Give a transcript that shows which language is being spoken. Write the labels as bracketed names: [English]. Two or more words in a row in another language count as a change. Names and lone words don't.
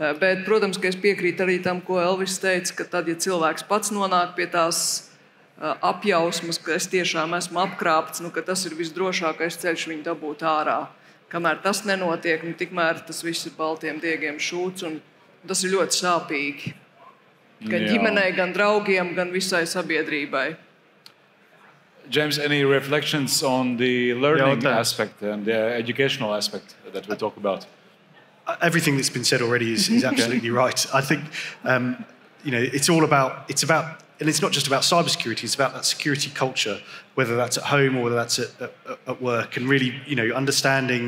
[Latvian] Bet, protams, ka es piekrītu arī tam, ko Elvis teica, ka tad, ja cilvēks pats nonāk pie tās apjausmas, ka es tiešām esmu apkrāpts, ka tas ir visdrošākais ceļš viņu dabūt ārā. Kamēr tas nenotiek, tikmēr tas viss ir baltiem diegiem šūts, un tas ir ļoti sāpīgi. Gan ģimenei, gan draugiem, gan visai sabiedrībai. [English] James, any reflections on the learning aspect and the educational aspect that we talk about? Everything that's been said already is absolutely right. I think it's and it's not just about cybersecurity. It's about that security culture, whether that's at home or whether that's at work, and really understanding.